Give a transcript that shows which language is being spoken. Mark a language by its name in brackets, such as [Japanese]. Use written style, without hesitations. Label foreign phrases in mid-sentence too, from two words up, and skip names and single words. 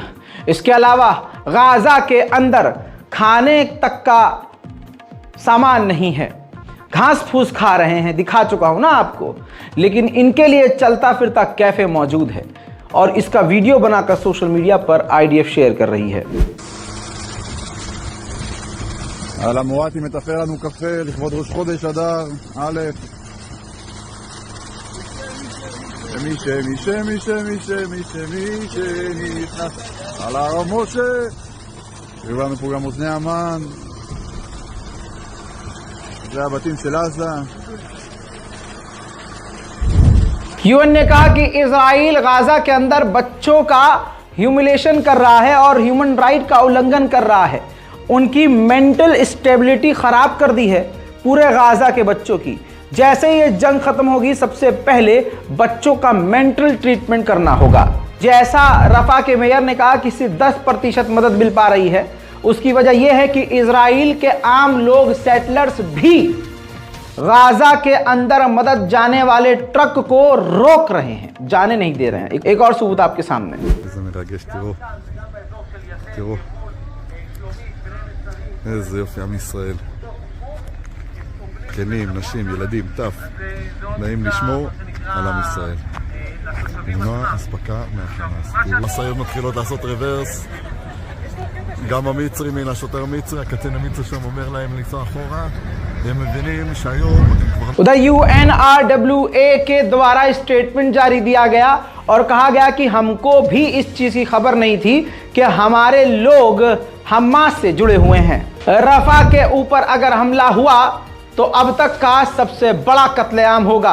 [Hindi] इसके अलावा गाजा के अंदर खाने तक का सामान नहीं है, घास फूस खा रहे हैं, दिखा चुका हूं ना आपको। लेकिन इनके लिए चलता फिरता कैफे मौजूद है और इसका वीडियो बनाकर [English] social media [Hindi] पर आईडीएफ शेयर कर रही है। [Hebrew] על המואטי מטפל לנו קפה לכבוד ראש חודש אדר א' מי שנכנס על הר משה, היו לנו פה גם אוזני המן, זה הבתים של עזה। [Hindi] यूएन ने कहा कि इजराइल गाजा के अंदर बच्चों का ह्यूमिलेशन कर रहा है और [English] human right [Hindi] का उल्लंघन कर रहा है। उनकी [English] mental stability [Hindi] खराब कर दी है पूरे गाजा के बच्चों की। जैसे ही ये जंग खत्म होगी, सबसे पहले बच्चों का [English] mental treatment [Hindi] करना होगा। जैसा रफा के मेयर ने कहा कि सिर्फ 10% मदद मिल पा रही है, उसकी वजह यह है कि इजराइल के आम लोग, सेटलर्स भी गाजा के अंदर मदद जाने वाले ट्रक को रोक रहे हैं, जाने नहीं दे रहे हैं। एक और सबूत आपके सामने। [Hebrew] איזה יופי עם ישראל. זקנים, נשים, ילדים, טף. נעים לשמור על עם ישראל. למנוע אספקה מהחמאס. משאיות מתחילות לעשות רוורס. גם המצרי, מן השוטר המצרי, הקצין המצרי שם אומר להם לנסוע אחורה. הם מבינים שהיום כבר... [Hindi] उधर UNRWA के द्वारा स्टेटमेंट जारी दिया गया और कहा गया कि हमको भी इस चीज की खबर नहीं थी कि हमारे लोग हमास से जुड़े हुए हैं। रफा के ऊपर अगर हमला हुआ तो अब तक का सबसे बड़ा कत्लेआम होगा।